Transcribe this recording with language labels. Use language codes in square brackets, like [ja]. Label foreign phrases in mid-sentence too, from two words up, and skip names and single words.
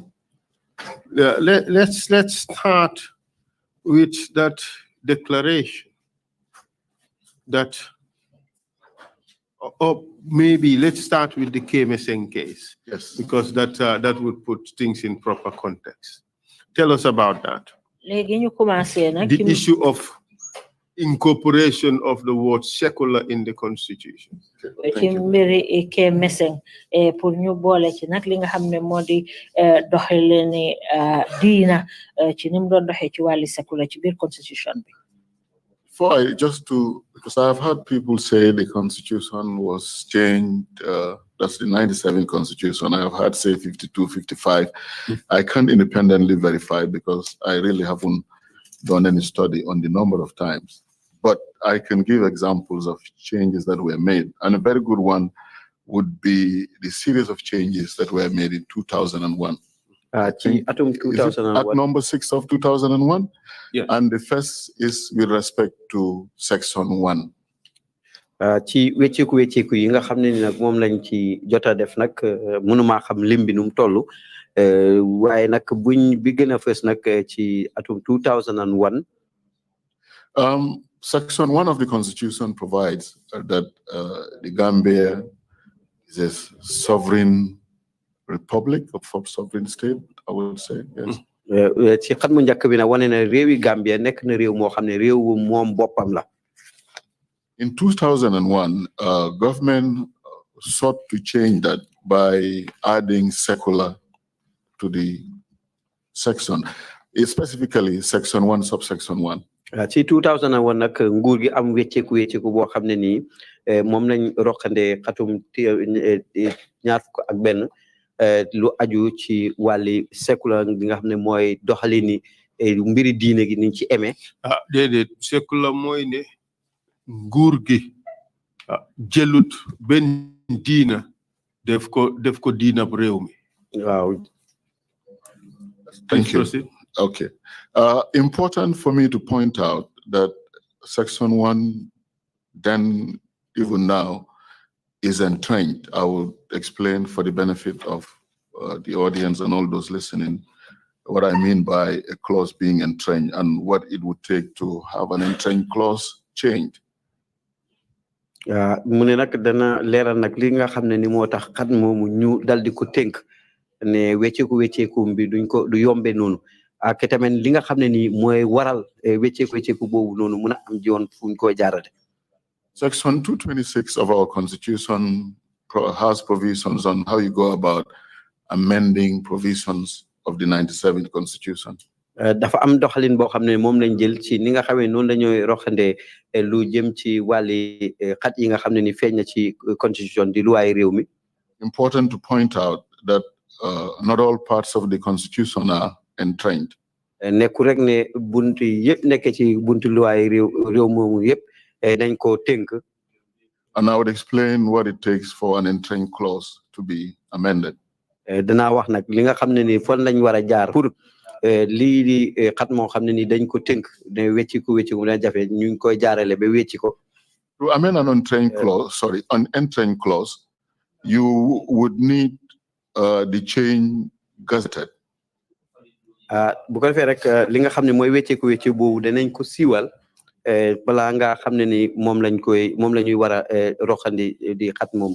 [en] Let's start with that declaration that, or maybe let's start with the KMSN case. Yes. Because that would put things in proper context. Tell us about that. The issue of incorporation of the word secular in the constitution. Thank you. [wo] pour ñu boole ci nag li nga xam ne moo di doxalini diina ci ni mu doon doxee ci wàlli secular ci biir constitution bi. [en] Because I've heard people say the constitution was changed, that's the 97 constitution. I have heard say 52, 55. I can't independently verify because I really haven't done any study on the number of times. But I can give examples of changes that were made. And a very good one would be the series of changes that were made in 2001. At number 6 of 2001? Yeah. And the first is with respect to section 1. [wo] ci wécceeku yi nga xam ne ni nag moom lañ ci jota def nag mënuma xam lim bi nu mu toll waaye nag buñ bi gën a fës nag ci atum 2001. [en] Section 1 of the Constitution provides that the Gambia is a sovereign republic, a sovereign state, I would say. Yes. [wo] ci xat mu njëkk bi nag wane na réewi Gambia nekk na réew moo xam ne réew moom boppam la. [en] In 2001, government sought to change that by adding secular to the section, specifically section 1, subsection 1. [wo] ci 2001 nag nguur gi am wécceeku boo xam ne nii moom lañ roqande xatum ñaar fukk ak benn lu aju ci wàlli secular bi nga xam ne mooy doxalini mbiri diine gi niñ ci aimé. déedéet secular mooy ne nguur gi jëlut benn diina def ko diina bu réew mi. waaw. [en] Thank you. Okay. Important for me to point out that section 1, then even now, is entrenched. I will explain for the benefit of the audience and all those listening what I mean by a clause being entrenched and what it would take to have an entrenched clause changed. [wo] mu ne nag dana leeral nag li nga xam ne ni moo tax xat moomu ñu dal di ko tënk ne wécceeku bi du yombe noonu ak tamit li nga xam ne ni mooy waral wécceeku boobu noonu mun a am ji woon fu ñu koy jaarale. [en] Section 226 of our constitution has provisions on how you go about amending provisions of the 97th Constitution. [wo] Dafa am doxalin boo xam ne moom lañ jël ci ni nga xamee noonu la ñooy roxandee lu jëm ci wàlli xat yi nga xam ne ni feeñ na ci constitution di luwaay réew mi. [en] Important to point out that not all parts of the Constitution are entrenched. [wo] Nekku rek ne buntu yëpp nekk ci buntu luwaay réew moomu yëpp dañ ko tënk. [en] And I would explain what it takes for an entrenched clause to be amended. [wo] Danaa wax nag li nga xam ne ni fan lañ war a jaar pour lii di xat moo xam ne ni dañ ko tënk ne wecciku dina jafe ñu ngi koy jaarale ba wecci ko. [en] To amend an entrenched clause, you would need the change gazetted. [wo] Bu ko defee rek li nga xam ne mooy wecciku boobu danañ ko siiwal balaa nga xam ne ni moom la ñuy war a roxandi di xat moom.